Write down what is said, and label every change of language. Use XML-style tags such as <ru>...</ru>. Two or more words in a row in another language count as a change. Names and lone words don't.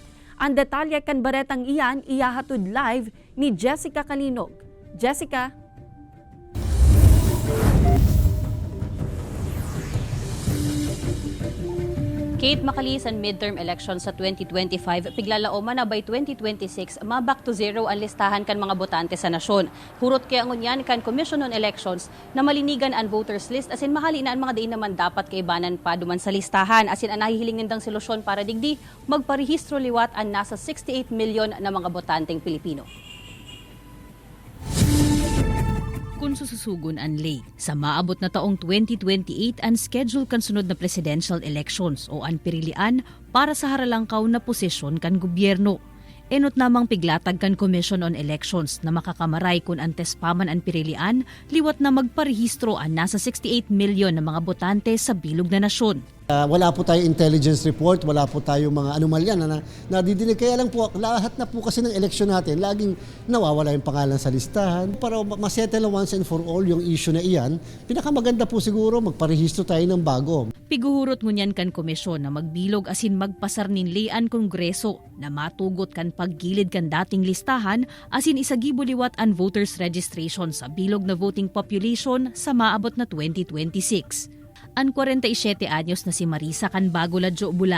<bik>Ang detalye kan baretang iyan iyahatod live ni Jessica Calinog. Jessica? Kate, makalis ang</bik> <en>midterm election</en> <bik>sa 2025, piglalaoman na by 2026, ma-</bik> <en>back to zero</en> <bik>ang listahan kan mga botante sa nasyon. Hurot kaya ngunyan kan Commission on Elections na malinigan ang</bik> <en>voters list</en> <bik>asin mahali na ang mga diin naman dapat kaibanan pa duman sa listahan asin ang nahihiling nindang solusyon para digdi magparehistro liwat ang nasa 68 milyon na mga botanteng Pilipino. Kung sususugon ang lay, sa maabot na taong 2028 ang schedule kan sunod na</bik> <en>presidential elections</en> <bik>o ang pirilian para sa haralangkaw na posisyon kan gobyerno. Enot namang piglatag kan Commission on Elections na makakamaray kung antes paman ang pirilian, liwat na magparehistro ang nasa 68 milyon na mga botante sa bilog na nasyon.</bik> <tl>Wala po tayong intelligence report, wala po tayong mga anomalya na nadidinig. Kaya lang po, lahat na po kasi ng eleksyon natin, laging nawawala yung pangalan sa listahan. Para masettle</tl> <en>once and for all</en> <tl>yung issue na iyan, pinakamaganda po siguro magparehistro tayo ng bago.</tl> <bik>Piguhurot ngunyan kan komisyon na magbilog asin magpasar ninlian kongreso na matugot kan paggilid kan dating listahan asin isagibuliwat ang</bik> <en>voters registration</en> <bik>sa bilog na</bik> <en>voting population</en> <bik>sa maabot na 2026. Ang 47 anyos na si Marisa kan bago ladyo bula.</bik>